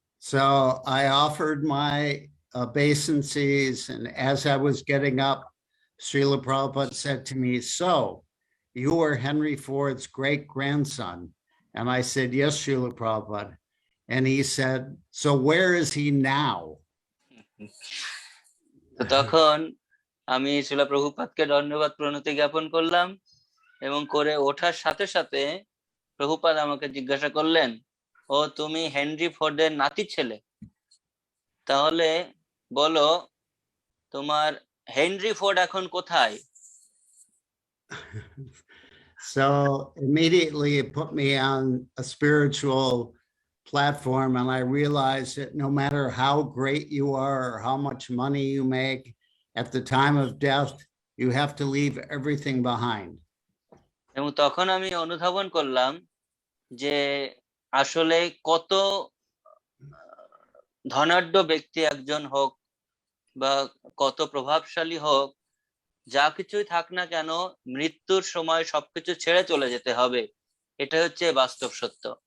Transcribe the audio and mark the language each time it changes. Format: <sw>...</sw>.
<en>So I offered my obeisances, and as I was getting up, Srila Prabhupada said to me, "So, you are Henry Ford's great-grandson?" And I said, "Yes, Srila Prabhupada." And he said, "So where is he now?"</en> <bn>তো তখন আমি শ্রীলা প্রভুপাদকে ধন্যবাদ প্রণতি জ্ঞাপন করলাম এবং করে ওঠার সাথে সাথে প্রভুপাদ আমাকে জিজ্ঞাসা করলেন, ও তুমি হেনরি ফোর্ডের নাতি ছেলে, তাহলে বলো তোমার হেনরি ফোর্ড এখন কোথায়?</bn> <en>So immediately it put me on a spiritual platform, and I realized that no matter how great you are or how much money you make, at the time of death, you have to leave everything behind.</en> <bn>এবং তখন আমি অনুধাবন করলাম যে আসলে কত ধনাঢ্য ব্যক্তি একজন হোক বা কত প্রভাবশালী হোক, যা কিছুই থাক না কেন মৃত্যুর সময় সবকিছু ছেড়ে চলে যেতে হবে, এটা হচ্ছে বাস্তব সত্য।</bn>